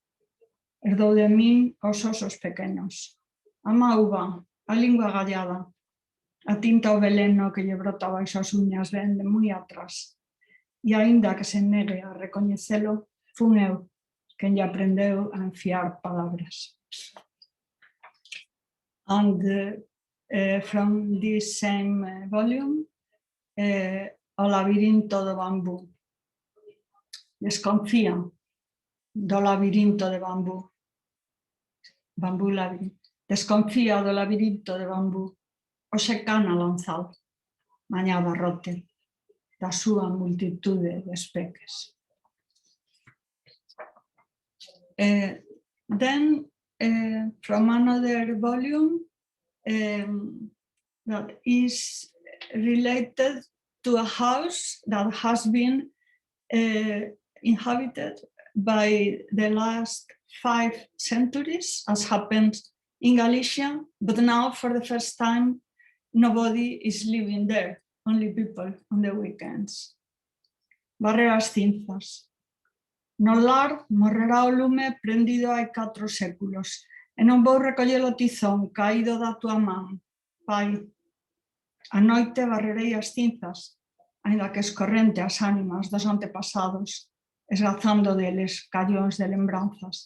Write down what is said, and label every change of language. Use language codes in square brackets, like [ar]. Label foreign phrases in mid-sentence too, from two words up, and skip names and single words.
[gl] Herdou de min os osos pequenos. A mauva, a lingua gallada, a tinta o veleno que lle brota baixo as uñas ven de moi atrás. E aínda que se negue a recoñecelo, fun eu quen lle aprendeu a enfiar palabras. [en] And from this same volume, [gl] O labirinto do bambú. Desconfía do labirinto de bambú. Bambú labirinto. Desconfía do labirinto de bambú. Oxe cana lanzado, mañá barrote, da súa multitude de espeques. [en] Then, from another volume that is related to a house that has been inhabited by the last 5 centuries, as happened in Galicia, but now for the first time, nobody is living there, only people on the weekends. [gl] Barrer as cinzas. No lar morrerá o lume prendido hai 4 séculos, e non vou recoller o tizón caído da tua man, pai. A noite barrerei as cinzas, aínda que escorrente as ánimas dos antepasados, esgazando deles callóns de lembranzas.